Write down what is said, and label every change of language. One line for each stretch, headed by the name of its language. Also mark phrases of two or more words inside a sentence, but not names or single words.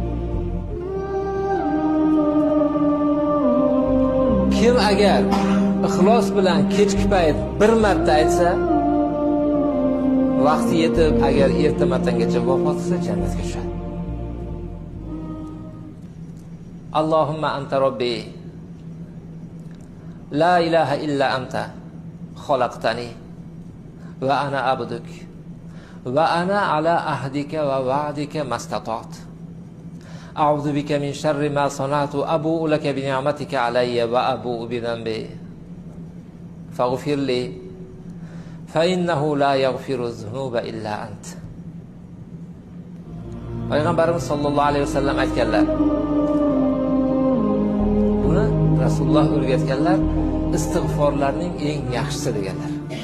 Uzbek: Kim agar ixlos bilan kechki payt bir marta aytsa, vaqti yetib agar erta-matangacha vafot qilsa jannatga tushadi.
Arabic: اللهم أنت ربي لا إله إلا أنت خلقتني وأنا عبدك وأنا على عهدك ووعدك ما استطعت أعوذ بك من شر ما صنعت أبوء لك بنعمتك علي وأبوء بذنبي فاغفر لي فإنه لا يغفر الذنوب إلا أنت.
Uzbek: Payg'ambarimiz
Arabic: صلى الله عليه وسلم
Uzbek: aytganlar, buni Rasululloh o'rgatganlar, istig'forlarning eng yaxshisi deganlar.